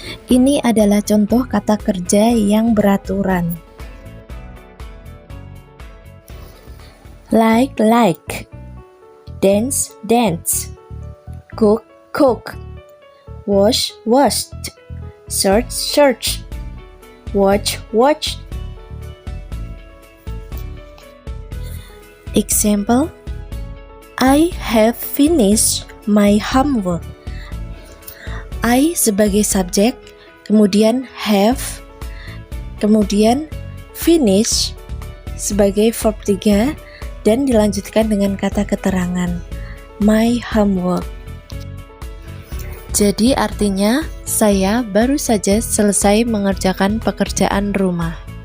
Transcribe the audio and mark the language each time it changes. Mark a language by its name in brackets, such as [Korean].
[Indonesian] Ini adalah contoh kata kerja yang beraturan. [English] Like, like; dance, dance; cook, cook; wash, washed; search, searched; watch, watched. Example: I have finished my homework. [Indonesian] I sebagai subjek, kemudian have, kemudian finish sebagai verb 3, dan dilanjutkan dengan kata keterangan [English] my homework. [Indonesian] Jadi artinya saya baru saja selesai mengerjakan pekerjaan rumah.